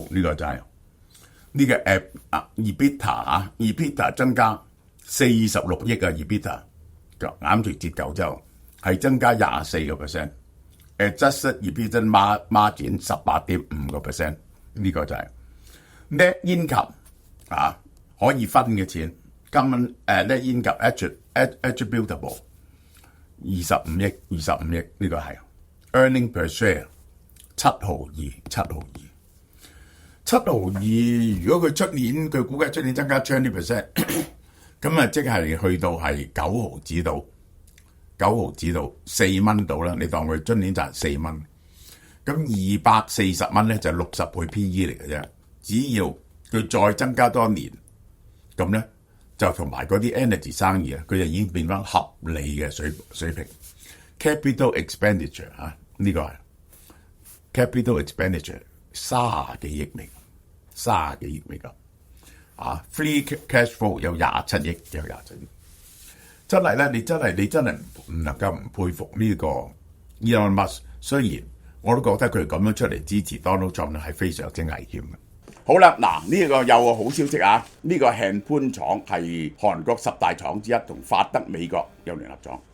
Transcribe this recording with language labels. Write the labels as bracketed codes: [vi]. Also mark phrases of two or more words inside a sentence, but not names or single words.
[yue] 呢個就係呢個EBITDA 增加46億嘅 EBITDA， 減除折舊之後係增加24%。 [en] Adjusted EBITDA margin [yue] 18.5%，呢個就係 [en] net income [yue] 可以分嘅錢，今年 [en] net income attributable [yue] 25 億，呢個係 [en] earning per share [yue] 7 毫 2，如果佢出年佢估計出年增加 20%， 咁啊即係去到係9毫子到。4蚊到啦，你當佢今年賺4蚊，咁240蚊咧就60倍 PE 嚟嘅啫。只要佢再增加多年，咁咧就同埋嗰啲 energy 生意佢就已經變翻合理嘅水平。 [en] Capital expenditure [yue] 呢個係 [en] capital expenditure [yue] 30幾億美金 [en] Free cash flow [yue] 有27億。真係咧，你真係唔能夠唔佩服呢個 Elon Musk。雖然我都覺得佢咁樣出嚟支持 Donald Trump 係非常之危險嘅。好啦，嗱呢個有個好消息呢個漢潘廠係韓國10大廠之一，同法德美國有聯合廠。